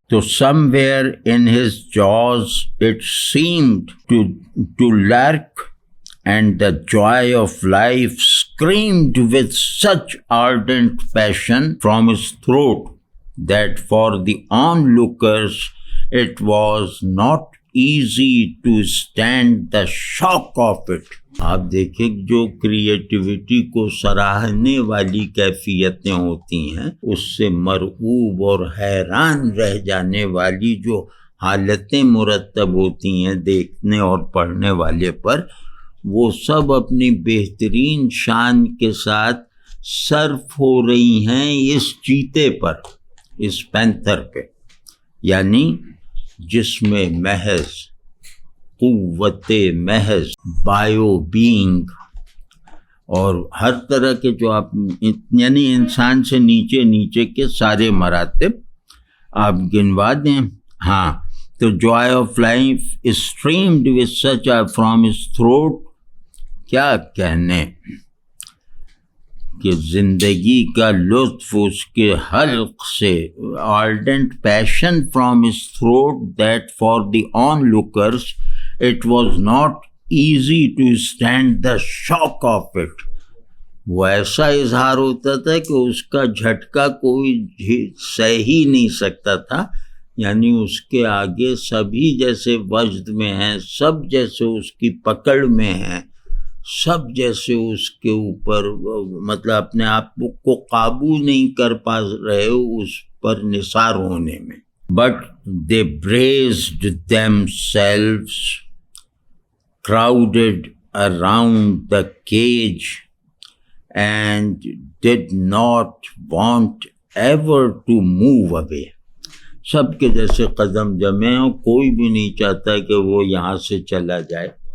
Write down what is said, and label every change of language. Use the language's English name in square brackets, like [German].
[Urdu] تو [English] somewhere in his jaws it seemed to lurk, and the joy of life screamed with such ardent passion from his throat that for the onlookers it was not easy to stand the shock of it. [Urdu] آپ دیکھیں جو creativity کو سراہنے والی کیفیتیں ہوتی ہیں, اس سے مرعوب اور حیران رہ جانے والی جو حالتیں مرتب ہوتی ہیں دیکھنے اور پڑھنے والے پر, وہ سب اپنی بہترین شان کے ساتھ صرف ہو رہی ہیں اس چیتے پر, اس پینتھر پہ. یعنی جس میں محض قوت محض, بایو بینگ, اور ہر طرح کے جو آپ یعنی انسان سے نیچے کے سارے مراتب آپ گنوا دیں. ہاں, تو [English] joy of life streamed with such a from his throat. [Urdu] کیا کہنے کہ زندگی کا لطف اس کے حلق سے, [English] ardent passion from his throat that for the onlookers it was not easy to stand the shock of it. [Urdu] وہ ایسا اظہار ہوتا تھا کہ اس کا جھٹکا کوئی سہ ہی نہیں سکتا تھا. یعنی اس کے آگے سبھی جیسے وجد میں ہیں, سب جیسے اس کی پکڑ میں ہیں, سب جیسے اس کے اوپر مطلب اپنے آپ کو قابو نہیں کر پا رہے اس پر نثار ہونے میں. [English] But they braced themselves, crowded around the cage, and did not want ever to move away. [Urdu] سب کے جیسے قدم جمے ہوں، کوئی بھی نہیں چاہتا کہ وہ یہاں سے چلا جائے.